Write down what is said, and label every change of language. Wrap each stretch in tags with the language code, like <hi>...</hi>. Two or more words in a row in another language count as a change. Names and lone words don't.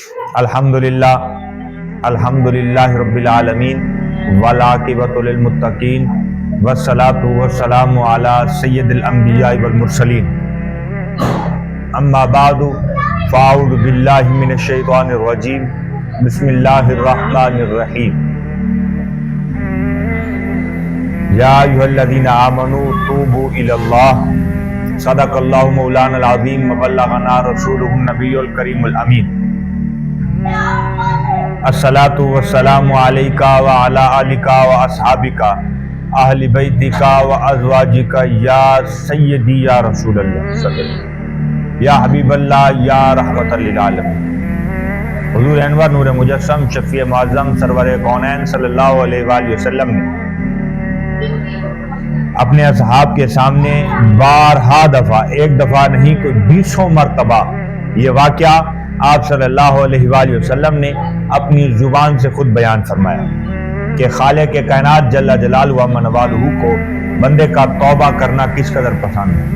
<ar>الحمد لله رب العالمين والعاقبة للمتقين والصلاة والسلام على سيد الأنبياء والمرسلين أما بعد فأعوذ بالله من الشيطان الرجيم بسم الله الرحمن الرحيم يا أيها الذين آمنوا توبوا إلى الله صدق الله مولانا العظيم وبلغنا رسوله النبي الكريم الأمين الصلاة والسلام عليك وعلى آلك وأصحابك أهل بيتك وأزواجك يا سيدي يا رسول الله صلى الله يا حبيب الله يا رحمة للعالمين.</ar> <ur>حضور انور نور مجسم شفیع معظم سرور کونین</ur> <ar>صلى الله عليه وسلم</ar> <ur>نے اپنے اصحاب کے سامنے بارہا دفعہ، ایک دفعہ نہیں کوئی 20 مرتبہ یہ واقعہ آپ</ur> <ar>صلى الله عليه وسلم</ar> <ur>نے اپنی زبان سے خود بیان فرمایا کہ خالق کے کائنات</ur> <ar>جل جلاله وعم نواله</ar> <ur>کو بندے کا توبہ کرنا کس قدر پسند ہے.</ur>